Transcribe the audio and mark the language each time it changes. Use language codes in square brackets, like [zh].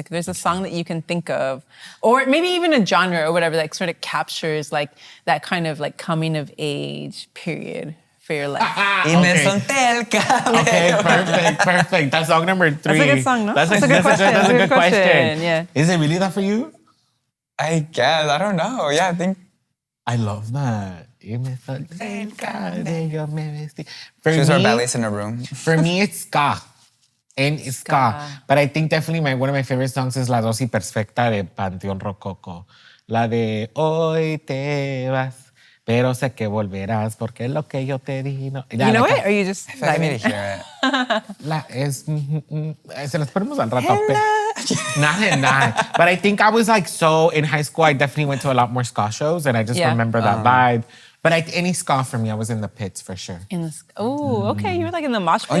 [en] Like there's a song that you can think of, or maybe even a genre or whatever, like sort of captures like that kind of like coming of age period for your life. [es] Y me solté el cabello. [en] Okay, perfect. That's song number 3. That's a good song, no? That's That's a good question. That's a good question. Yeah. Is it really that for you? I guess. I don't know. Yeah, I think... I love that. [es] Y me solté el cabello, me vestí. [en] For She was our me- ballet in a room. For me, it's ska. And it's ska. But I think definitely one of my favorite songs is La Dosis Perfecta de Panteón Rococo. [es] La de Hoy te vas, pero sé que volverás porque es lo que yo te di. [en] No. You know it? Or you just I feel like I need to hear it. [es] Se las ponemos al rato. [en] Not in that. But I think I was like so in high school, I definitely went to a lot more ska shows and I just remember that vibe. But any ska for me, I was in the pits for sure. Okay. You were like in the mosh pit.